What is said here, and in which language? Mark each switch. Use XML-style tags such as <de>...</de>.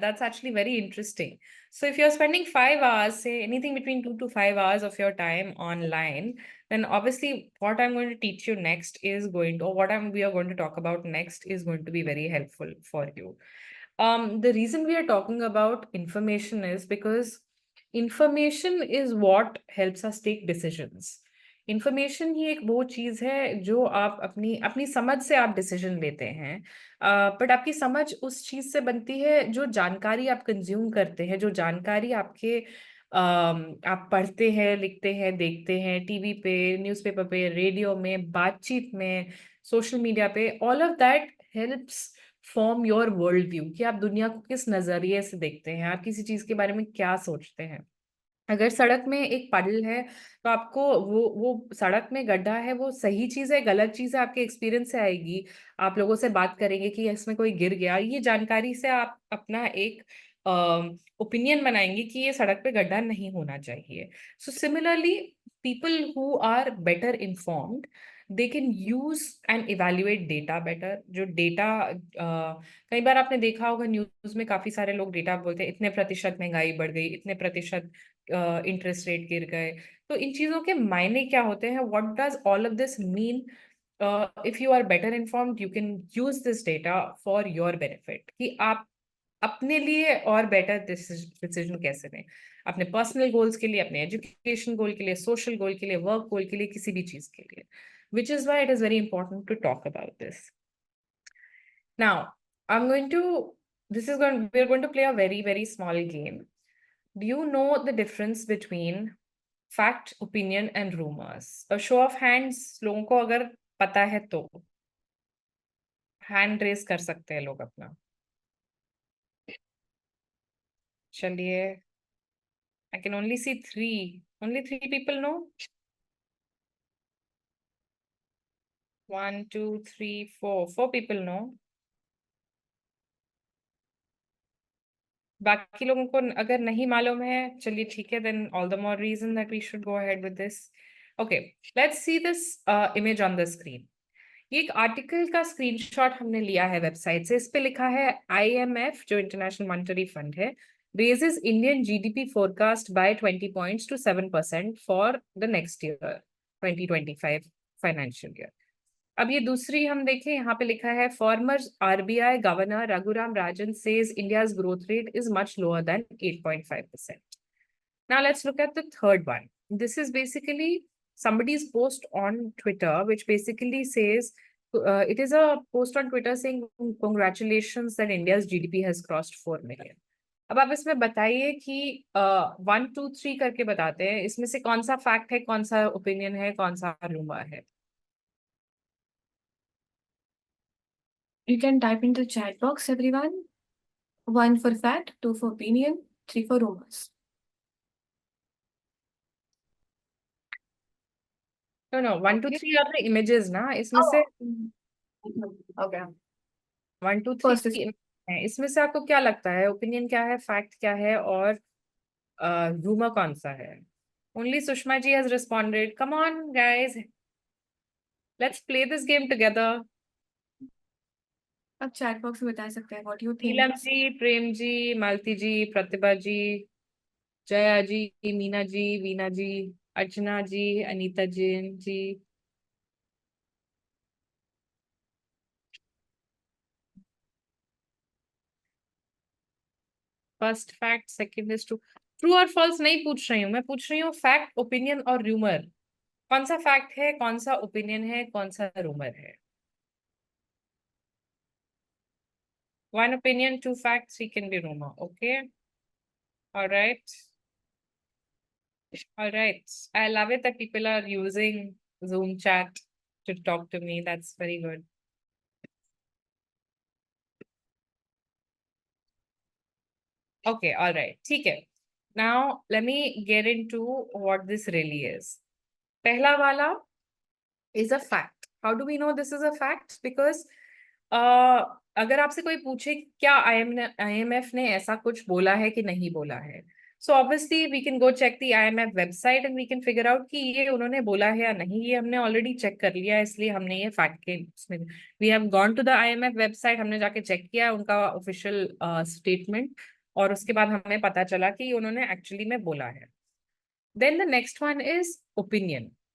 <en>That's actually very interesting. So if you're spending 5 hours, say anything between 2 to 5 hours of your time online, then obviously what I'm going to teach you next is going to, or we are going to talk about next is going to be very helpful for you. The reason we are talking about information is because information is what helps us take decisions.</en> <hi>Information ही एक वो चीज है जो आप अपनी समझ से आप डिसीजन लेते हैं, बट आपकी समझ उस चीज से बनती है जो जानकारी आप कंज्यूम करते हैं, जो जानकारी आपके आप पढ़ते हैं, लिखते हैं, देखते हैं, टीवी पे, न्यूज़पेपर पे, रेडियो में, बातचीत में, सोशल मीडिया पे.</hi> <en>all of that helps form your world view,</en> <hi>कि आप दुनिया को किस नजरिए से देखते हैं, आप किसी चीज के बारे में क्या सोचते हैं. अगर सड़क में एक पडल है तो आपको वो सड़क में गड्ढा है, वो सही चीज है, गलत चीज है, आपके एक्सपीरियंस से आएगी. आप लोगों से बात करेंगे कि इसमें कोई गिर गया, ये जानकारी से आप अपना एक ओपिनियन बनाएंगे कि ये सड़क पे गड्ढा नहीं होना चाहिए.</hi> <en>So similarly people who are better informed, they can use and evaluate data better.</en> <hi>जो डेटा कई बार आपने देखा होगा न्यूज में काफी सारे लोग डेटा बोलते हैं, इतने प्रतिशत महंगाई बढ़ गई, इतने प्रतिशत इंटरेस्ट रेट गिर गए. तो इन चीजों के मायने क्या होते हैं?</hi> <en>What does all of this mean? If you are better informed, you can use this data for your benefit,</en> <hi>कि आप अपने लिए और बेटर डिसीजन कैसे लें, अपने पर्सनल गोल्स के लिए, अपने एजुकेशन गोल के लिए, सोशल गोल के लिए, वर्क गोल के लिए, किसी भी चीज के लिए.</hi> <en>Which is why it is very important to talk about this. Now we're going to play a very, very small game. Do you know the difference between fact, opinion and rumors? A show of hands,</en> <hi>लोगों को अगर पता है तो hand raise कर सकते हैं लोग अपना.</hi> <en>चलिए, I can only see 3. Only 3 people know. 1, 2, 3, 4. 4 people know.</en> <hi>बाकी लोगों को अगर नहीं मालूम है, चलिए ठीक है,</hi> <en>then all the more reason that we should go ahead with this. Okay, let's see this image on the screen.</en> <hi>ये एक आर्टिकल का स्क्रीनशॉट हमने लिया है वेबसाइट से. इस पे लिखा है IMF, जो इंटरनेशनल मॉनेटरी फंड है,</hi> <en>raises Indian GDP forecast by 20 points to 7% for the next year, 2025 financial year.</en> <hi>अब ये दूसरी हम देखें, यहाँ पे लिखा है farmer RBI governor Raghuram Rajan</hi> <en>says India's growth rate is much lower than</en> <hi>8.5%.</hi> <en>Now let's look at the third one. This is basically somebody's post on Twitter, which basically says it is a post on Twitter saying congratulations that India's GDP has crossed 4 million.</en> <hi>अब आप इसमें बताइए कि 1 2 3 करके बताते हैं, इसमें से कौन सा फैक्ट है, कौन सा ओपिनियन है, कौन सा रूमर है?</hi> <en>You can type into the chat box, everyone. 1 for fact, 2 for opinion, 3 for rumors. No, 1 2 3 are the images ना,</en> <hi>इसमें से</hi> <en>Okay. 1 2 First is</en> <hi>3 है, इसमें से आपको क्या लगता है, ओपिनियन क्या है, फैक्ट क्या है, और रूमर कौन सा है?</hi> <en>Only Sushma ji has responded. Come on, guys. Let's play this game together.</en> <hi>आप chat box में बता सकते हैं</hi> <en>what you</en> <hi>Neelam</hi> <en>think.</en> <hi>Ji, Prem ji, Malti ji, Pratibha ji, Jaya ji, Meena ji, Veena ji, Archana ji, Anita Jain ji.</hi> <en>first fact, second is true</en> <hi>और false नहीं पूछ रही हूँ मैं, पूछ रही हूँ फैक्ट, ओपिनियन और रूमर. कौन सा फैक्ट है, कौन सा ओपिनियन है, कौन सा रूमर है?</hi> <en>1 opinion, 2 facts, 3 can be rumor. Okay. All right. All right. I love it that people are using Zoom chat to talk to me. That's very good. Okay. All right.</en> <hi>ठीक है.</hi> <en>Now, let me get into what this really is.</en> <hi>पहला वाला</hi> <en>is a fact. How do we know this is a fact?</en> <hi>Because अगर आपसे कोई पूछे क्या IMF ने ऐसा कुछ बोला है कि नहीं बोला है,</hi> <en>so obviously we can go check the IMF website and we can figure out</en> <hi>कि ये उन्होंने बोला है या नहीं. ये हमने ऑलरेडी चेक कर लिया है, इसलिए हमने ये फैक्ट के उसमें</hi> <en>we have gone to the IMF website,</en> <hi>हमने जाके चेक किया उनका ऑफिशियल स्टेटमेंट, और उसके बाद हमें पता चला कि उन्होंने एक्चुअली में बोला है.</hi> <en>Then the next one is opinion.</en>